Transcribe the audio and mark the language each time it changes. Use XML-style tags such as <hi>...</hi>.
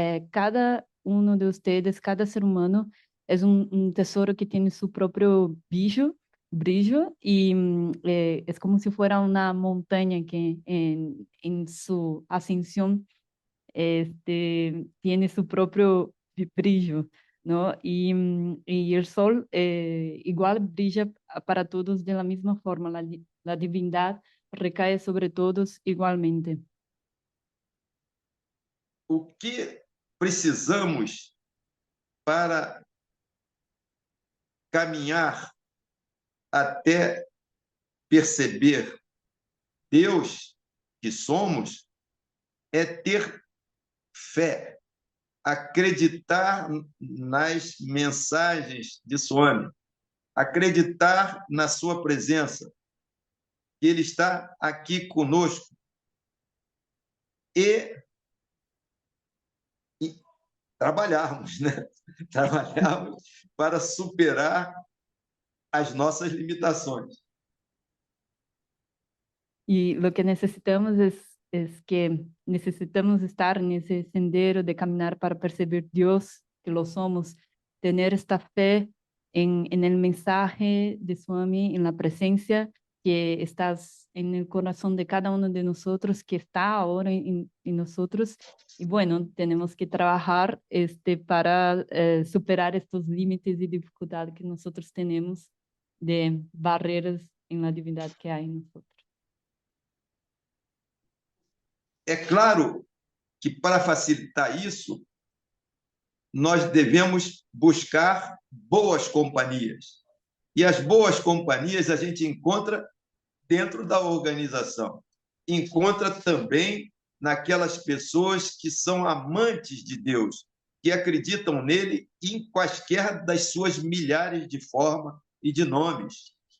<pt>Cada um de vocês, cada ser humano, é um tesouro que tem seu próprio brilho e é como se fosse uma montanha que em sua ascensão</pt> <es>tiene su propio brillo, ¿no? Y el sol igual brilla para todos de la misma forma, la divindad recae sobre todos igualmente.</es> <pt>O que precisamos para caminhar até perceber Deus que somos é ter fé, acreditar nas mensagens de Swami, acreditar na sua presença, que Ele está aqui conosco e, e trabalharmos, né? Trabalharmos para superar as nossas limitações.</pt> <es>Y lo que necesitamos es que necesitamos estar en ese sendero de caminar para percibir Dios, que lo somos, tener esta fe en el mensaje de Swami, en la presencia que estás en el corazón de cada uno de nosotros, que está ahora en nosotros. Y bueno, tenemos que trabajar para superar estos límites y dificultades que nosotros tenemos de barreras en la divinidad que hay en nosotros.</es> <pt>É claro que, para facilitar isso, nós devemos buscar boas companhias. E as boas companhias a gente encontra dentro da organização. Encontra também naquelas pessoas que são amantes de Deus, que acreditam nele em quaisquer das suas milhares de formas e de nomes.</pt>